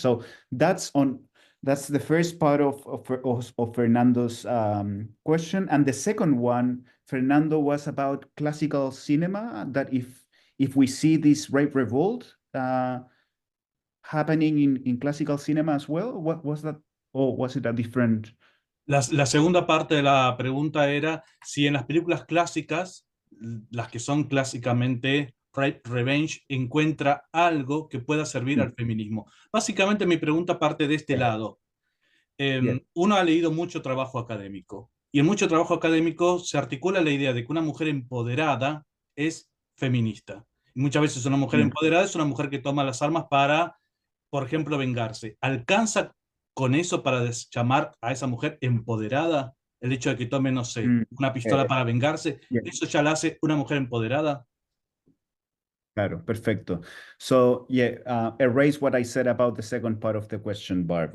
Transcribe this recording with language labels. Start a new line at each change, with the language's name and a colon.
English: So that's the first part of Fernando's question. And the second one, Fernando, was about classical cinema, that if we see this rape revolt happening in classical cinema as well. What was that? Or was it a different?
Spanish: La segunda parte de la pregunta era si en las películas clásicas, las que son clásicamente rape revenge, encuentra algo que pueda servir al feminismo. Básicamente mi pregunta parte de este lado. Uno ha leído mucho trabajo académico, y en mucho trabajo académico se articula la idea de que una mujer empoderada es feminista. Y muchas veces una mujer empoderada es una mujer que toma las armas para, por ejemplo, vengarse. ¿Alcanza con eso para llamar a esa mujer empoderada? El hecho de que tome, no sé, una pistola para vengarse, ¿eso ya la hace una mujer empoderada? Claro, perfecto.
English: So yeah, erase what I said about the second part of the question, Barb.